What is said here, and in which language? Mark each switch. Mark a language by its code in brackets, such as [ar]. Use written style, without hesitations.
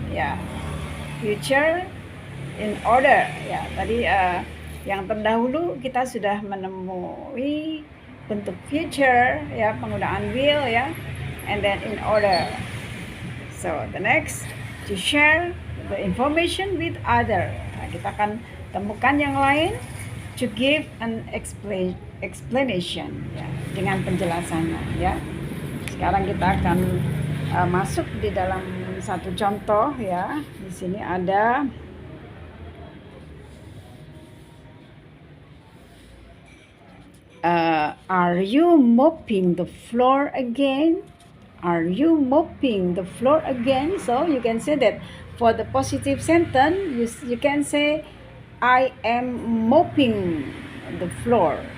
[en] Ya, future in order. [id] Ya, tadi yang terdahulu kita sudah menemui bentuk future, ya, penggunaan will, ya, [en] and then in order. So the next, to share the information with other. [id] Nah, kita akan temukan yang lain, [en] to give an explanation, [id] ya, dengan penjelasannya, ya. Sekarang kita akan masuk di dalam satu contoh, ya. Di sini ada [en] are you mopping the floor again? Are you mopping the floor again? So you can say that for the positive sentence, you can say I am mopping the floor.